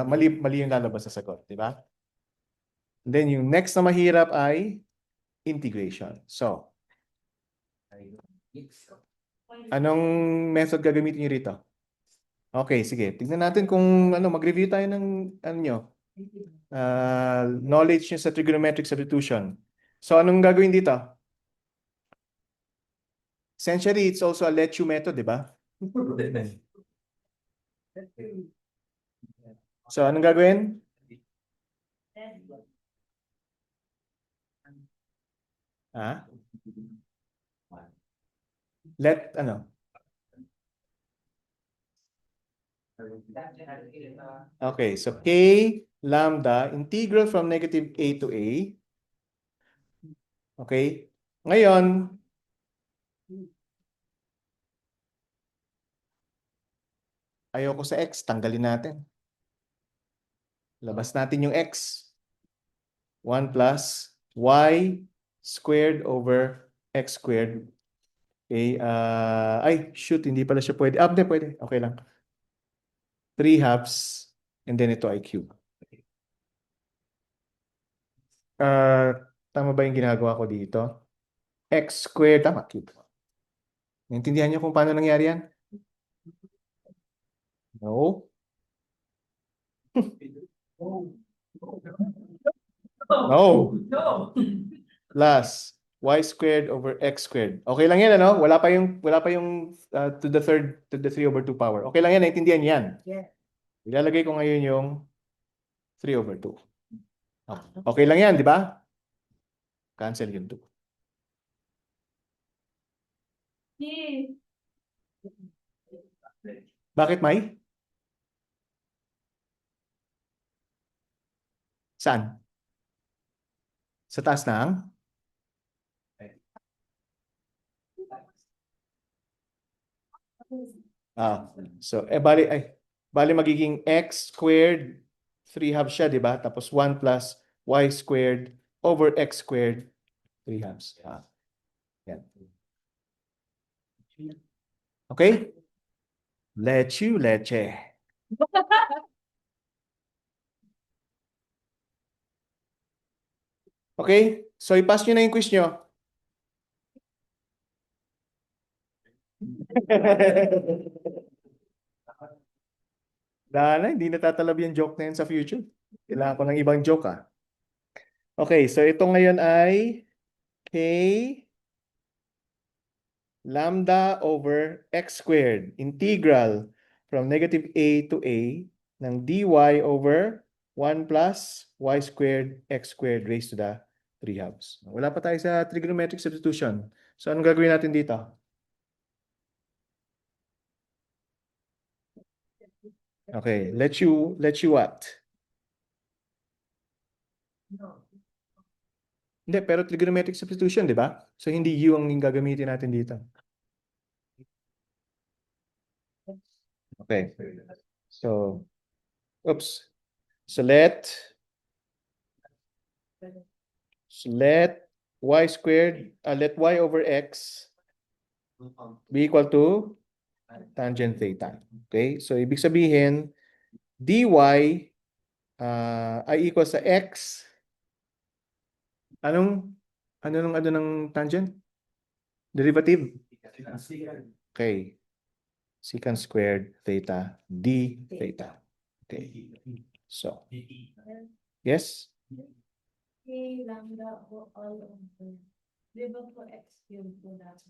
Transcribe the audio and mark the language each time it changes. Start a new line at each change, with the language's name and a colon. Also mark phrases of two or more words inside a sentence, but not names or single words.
Filipino: Mali yung lalabas sa sagot, di ba?
English: And then
Filipino: yung next na mahirap ay integration. So, anong method gagamitin nyo rito? Okay, sige. Tignan natin kung mag-review tayo ng knowledge nyo sa
English: trigonometric substitution.
Filipino: So, anong gagawin dito?
English: Essentially, it's also a let you method,
Filipino: di ba? So, anong gagawin?
English: Let, Okay, so K lambda, integral from negative a to a. Okay?
Filipino: Ngayon, ayoko sa x, tanggalin natin. Labas natin yung x.
English: 1 plus y squared over x squared. Okay, shoot,
Filipino: hindi pala siya pwede. Hindi, pwede. Okay lang. 3/2
English: and then
Filipino: ito ay cube. Tama ba yung ginagawa ko dito?
English: X squared, tama, cube.
Filipino: Naintindihan niyo kung paano nangyari yan?
English: No. No. Plus y squared over x squared.
Filipino: Okay lang yan, ano? Wala pa yung
English: to the 3/2 power.
Filipino: Okay lang yan, naintindihan yan.
English: Yeah.
Filipino: Ilalagay ko ngayon yung 3/2. Okay lang yan, di ba? Cancel yung 2. Bakit, May? Saan? Sa taas ng? So, bali magiging x squared, 3/2 siya, di ba?
English: Tapos 1 plus y squared over x squared, 3/2.
Filipino: Yan. Okay? Leche. Okay? So, i-pass nyo na yung quiz nyo. Dahil hindi natatalab yung joke na yun sa future. Kailangan ko ng ibang joke, Okay, so ito ngayon ay
English: K lambda over x squared, integral from negative a to a ng dy over 1 plus y squared x squared raised to the 3/2.
Filipino: Wala pa tayo sa
English: trigonometric substitution.
Filipino: So, anong gagawin natin dito?
English: Okay, let you what?
Filipino: Hindi, pero
English: trigonometric substitution,
Filipino: di ba? So, hindi U ang gagamitin natin dito.
English: Okay. So, oops. So, let y squared, let y over x be equal to tangent theta. Okay? So,
Filipino: ibig sabihin, dy ay equal sa x. Ano ng tangent?
English: Derivative? Okay. Secant squared theta d theta. Okay. So, yes? K lambda o all over.
Filipino: Di ba po x cube po natin?